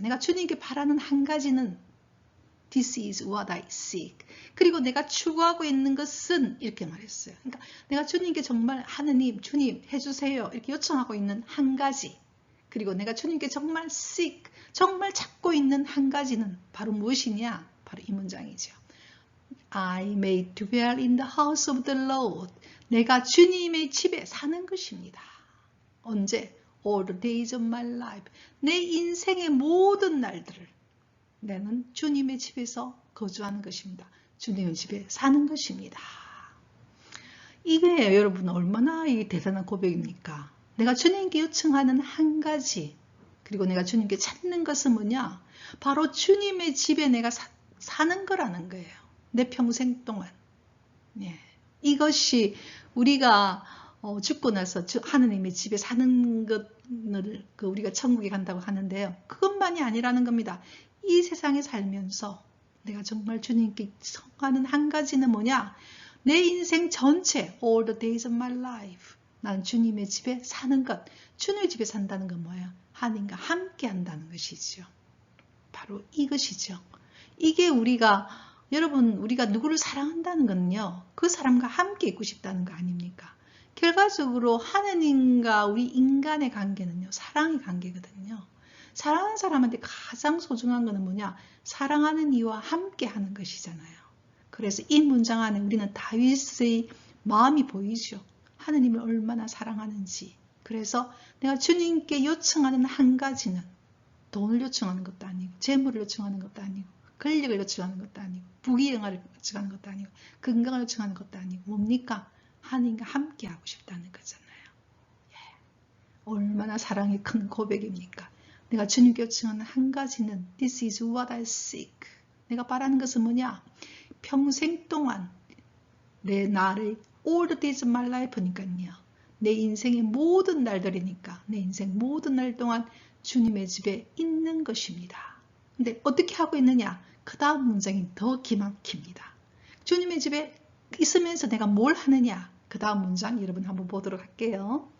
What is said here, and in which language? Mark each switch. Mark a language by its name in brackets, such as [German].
[Korean] 내가 주님께 바라는 한 가지는 [English] This is what I seek. [Korean] 그리고 내가 추구하고 있는 것은 이렇게 말했어요. 그러니까 내가 주님께 정말 하느님, 주님 해주세요 이렇게 요청하고 있는 한 가지, 그리고 내가 주님께 정말 seek, 정말 찾고 있는 한 가지는 바로 무엇이냐? 바로 이 문장이죠. [English] I may dwell in the house of the Lord. [Korean] 내가 주님의 집에 사는 것입니다. [English] 언제? All the days of my life. [Korean] 내 인생의 모든 날들을 나는 주님의 집에서 거주하는 것입니다. 주님의 집에 사는 것입니다. 이게 여러분 얼마나 대단한 고백입니까? 내가 주님께 요청하는 한 가지, 그리고 내가 주님께 찾는 것은 뭐냐? 바로 주님의 집에 내가 사는 거라는 거예요. 내 평생 동안. 예. 이것이 우리가 죽고 나서 하느님의 집에 사는 것을 우리가 천국에 간다고 하는데요. 그것만이 아니라는 겁니다. 이 세상에 살면서 내가 정말 주님께 성하는 한 가지는 뭐냐? 내 인생 전체, [English] all the days of my life. [Korean] 난 주님의 집에 사는 것. 주님의 집에 산다는 건 뭐예요? 하나님과 함께 한다는 것이죠. 바로 이것이죠. 이게 여러분, 우리가 누구를 사랑한다는 건요, 그 사람과 함께 있고 싶다는 거 아닙니까? 결과적으로 하느님과 우리 인간의 관계는요, 사랑의 관계거든요. 사랑하는 사람한테 가장 소중한 것은 뭐냐? 사랑하는 이와 함께 하는 것이잖아요. 그래서 이 문장 안에 우리는 다윗의 마음이 보이죠. 하느님을 얼마나 사랑하는지. 그래서 내가 주님께 요청하는 한 가지는 돈을 요청하는 것도 아니고, 재물을 요청하는 것도 아니고, 권력을 요청하는 것도 아니고, 부귀영화를 요청하는 것도 아니고, 건강을 요청하는 것도 아니고, 뭡니까? 하느님과 함께 하고 싶다는 거잖아요. 예. 얼마나 사랑이 큰 고백입니까? 내가 주님께 요청하는 한 가지는 [English] This is what I seek. [Korean] 내가 바라는 것은 뭐냐? 평생 동안 내 날의 [English] all the days of my life [Korean] 니까요. 내 인생의 모든 날들이니까 내 인생 모든 날 동안 주님의 집에 있는 것입니다. 근데 어떻게 하고 있느냐? 그 다음 문장이 더 기막힙니다. 주님의 집에 있으면서 내가 뭘 하느냐? 그 다음 문장 여러분 한번 보도록 할게요.